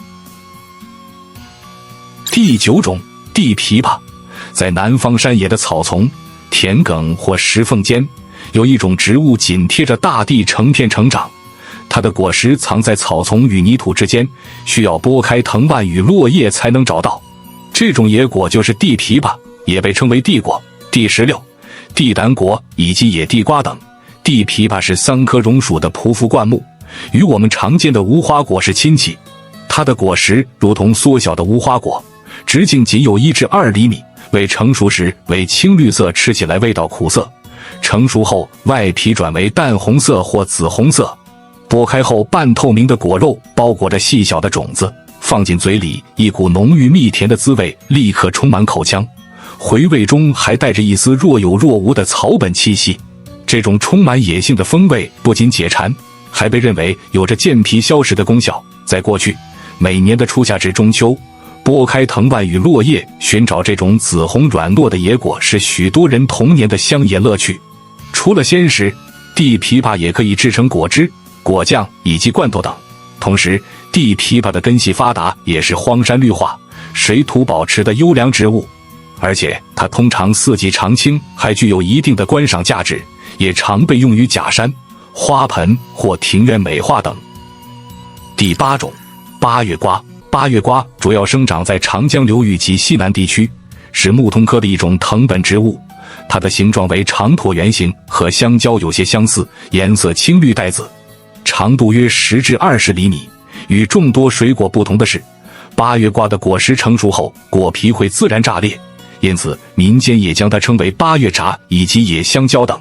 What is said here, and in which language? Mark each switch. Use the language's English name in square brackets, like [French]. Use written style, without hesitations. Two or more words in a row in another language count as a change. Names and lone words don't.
[Chinese] 第9種，地枇杷。在南方山野的草叢、田埂或石縫間，有一種植物緊貼着大地成片成長。它的果實藏在草叢與泥土之間，需要拨開藤蔓與落葉才能找到。這種野果就是地枇杷，也被稱為地果、地石榴、地膽果以及野地瓜等。地枇杷是桑科榕屬的匍匐灌木，與我們常見的無花果是親戚。它的果實如同縮小的無花果，直徑僅有1至2厘米，未成熟時為青綠色，吃起來味道苦澀。成熟後外皮轉為淡紅色或紫紅色，剝開後半透明的果肉包裹着細小的種子，放進嘴裡，一股濃郁蜜甜的滋味立刻充滿口腔，回味中還帶着一絲若有若無的草本氣息。這種充滿野性的風味不僅解饞，還被認為有着健脾消食的功效。在過去，每年的初夏至中秋，撥開藤蔓與落葉，尋找這種紫紅軟糯的野果是許多人童年的鄉野樂趣。除了鮮食，地枇杷也可以制成果汁、果醬以及罐頭等。同時，地枇杷的根系發達，也是荒山綠化、水土保持的優良植物。而且它通常四季常青，還具有一定的觀賞價值，也常被用於假山、花盆或庭院美化等。第8種，八月瓜。八月瓜主要生長在长江流域及西南地区，是木通科的一種藤本植物。它的形狀為長椭圓形，和香蕉有些相似，顏色青綠帶紫，長度約10至20厘米。與眾多水果不同的是，八月瓜的果實成熟後，果皮會自然炸裂，因此民間也将它稱為八月炸以及野香蕉等。